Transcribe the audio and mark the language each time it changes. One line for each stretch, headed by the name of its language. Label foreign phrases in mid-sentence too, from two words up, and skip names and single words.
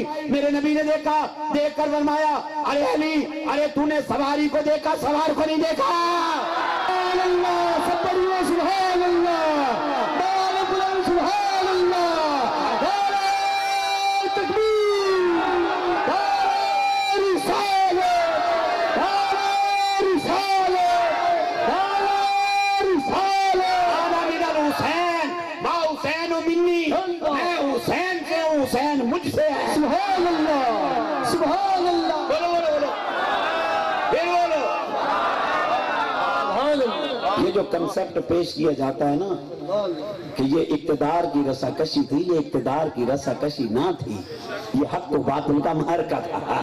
Urdu: میرے نبی نے دیکھا, دیکھ کر فرمایا ارے علی, ارے تو نے سواری کو دیکھا, سوار کو نہیں دیکھا.
Arabic: سبحان اللہ,
Urdu: سب پڑھیے
Arabic: سبحان اللہ, سبحان اللہ,
Urdu: تکبیر, رسالت,
Arabic: حسین با حسین و منی,
Urdu: میں حسین سے ہوں, حسین مجھ سے ہے.
Arabic: سبحان اللہ, سبحان اللہ,
Urdu: بولو بولو بولو, پھر بولو. یہ جو کنسپٹ پیش کیا جاتا ہے نا کہ یہ اقتدار کی رسا کشی تھی, یہ اقتدار کی رسا کشی نہ تھی, یہ حق و باطل کا معرکہ تھا.